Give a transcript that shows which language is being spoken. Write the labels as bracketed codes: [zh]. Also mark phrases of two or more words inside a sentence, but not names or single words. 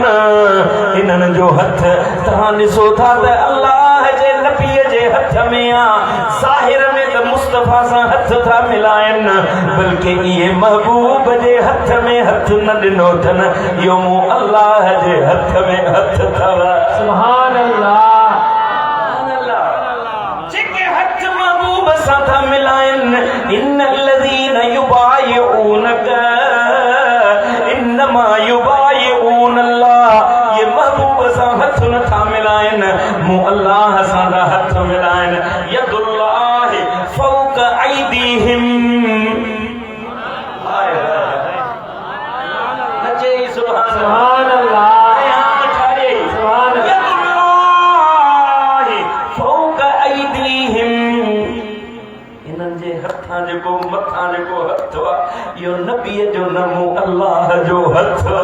[sd] इन्हनि जो हथ तव्हां ॾिसो था त अल्लाह जे नबी जे हथ में आ ज़ाहिर में त मुस्तफ़ा सां हथ था मिलाइनि बल्कि इहे महबूब जे हथ में हथ न ॾिनो अथनि इहो मूं अल्लाह जे हथ में हथ अथव [ar] سبحان الله [sd] साथा मिलाइन [ar] إن الذين يبايعونك إنما يبايعون الله [sd] ये महबूब सां हथ नथा मिलाइन मु अल्लाह सां हथ मिलाइन [ar] يد الله فوق أيديهم [sd] नचे [ar] سبحان الله [sd] जेको मथा जेको हथ आहे इहो नबीअ जो न मु अल्लाह जो हथ